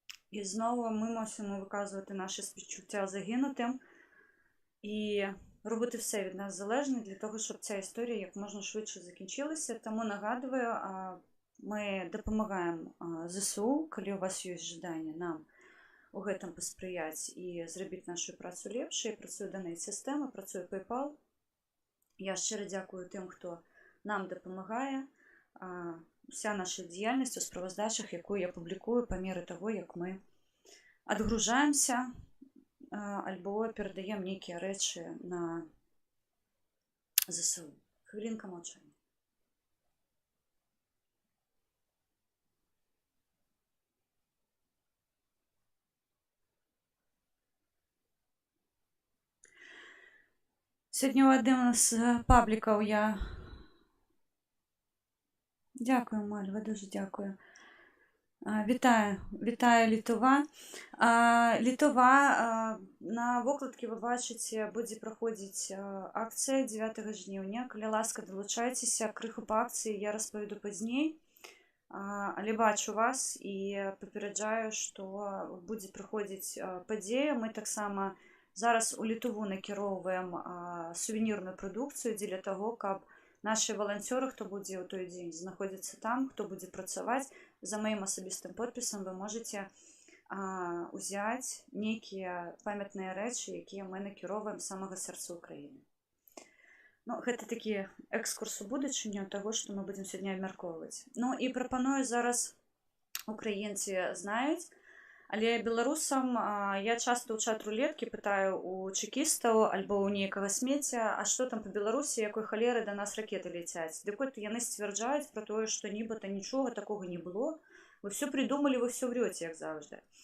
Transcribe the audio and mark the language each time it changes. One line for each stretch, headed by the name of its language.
Ukrainian: І знову ми мусимо виказувати наші співчуття загинутим і робити все від нас залежне для того, щоб ця історія як можна швидше закінчилася. Тому нагадую, ми допомагаємо ЗСУ, коли у вас є жадання нам у
Belarusian: гэтым паспрыяць і зрабіць нашу працу лепшай. Працуе донейт-сістэма, працуе PayPal. Я шчыра дзякую тым, хто нам дапамагае. Вся наша дзейнасць у справаздачах, якую я публікую па меры таго, як мы адгружаемся альбо перадаем нейкія рэчы на ЗСУ. Хвілінка маўчання. Сьогодні у адным з паблікаў я...
Ukrainian: Дякую, Мальва, дуже дякую.
Belarusian: Вітаю Літова. Літова, на вокладкі ви бачыце, будзе праходзіць акцыя 9 жніўня. Калі ласка, далучайцеся, крыху па акцыі я распавяду пазней. Але бачу вас і папераджаю, што будзе праходзіць падзея. Мы таксама зараз у Літву накіроўваем сувенірную прадукцыю дзеля таго, каб наши валанцёры, хто будзе ў той дзень знаходзіцца там, хто будзе працаваць, за маім асабістым подпісам вы можете узяць нейкія памятныя рэчы, якія мы накіроўваем з самага сэрца Украіны. Гэта такі экскурс у будучыню таго, што мы будзем сёння абмяркоўваць. І прапаную зараз, украінцы знаюць, але беларусам я часта ў чат-рулеткі пытаю у чекістаў альбо ў нейкага смецця, а што там па Беларусі, якой халеры да нас ракеты ляцяць. Дык от яны сцвярджаюць пра тое, што нібыта нічога такога не было.
Russian: Вы все придумали, вы все врете,
Belarusian: як заўжды.